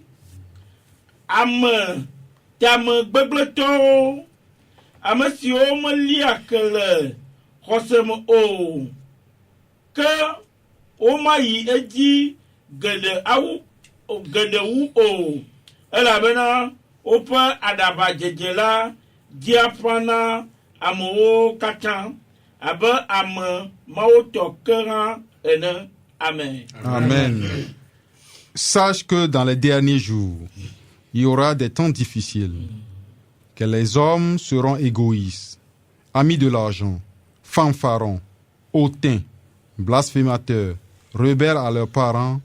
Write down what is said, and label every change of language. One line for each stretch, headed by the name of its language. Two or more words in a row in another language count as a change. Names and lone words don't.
Ewe: Ame tame gbegblẽtɔwo, ame siwo melia ke le xɔse me o, ke womayi edzi geɖe wu o, elabena woƒe aɖabadzedze la dzia ƒãna amewo katã abe ame mawutɔ ke hã ene. Amen. Amen.
French: Sache que dans les derniers jours, il y aura des temps difficiles, que les hommes seront égoïstes, amis de l'argent, fanfarons, hautains, blasphémateurs, rebelles à leurs parents,